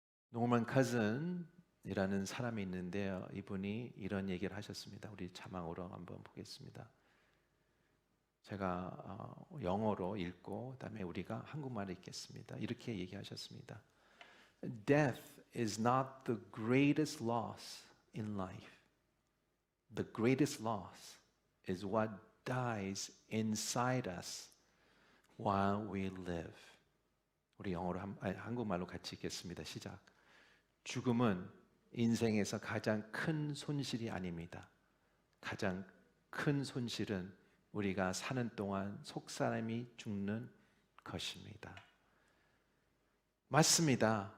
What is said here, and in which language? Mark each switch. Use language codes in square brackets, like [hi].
[ko] 노먼 카즌이라는 사람이 있는데요. 이분이 이런 얘기를 하셨습니다. 우리 자막으로 한번 보겠습니다. 제가 영어로 읽고 그다음에 우리가 한국말로 읽겠습니다. 이렇게 얘기하셨습니다. [en] Death is not the greatest loss in life. The greatest loss is what dies inside us while we live. [ko] 우리 영어로 한국말로 같이 읽겠습니다. 시작. 죽음은 인생에서 가장 큰 손실이 아닙니다. 가장 큰 손실은 우리가 사는 동안 속사람이 죽는 것입니다. 맞습니다.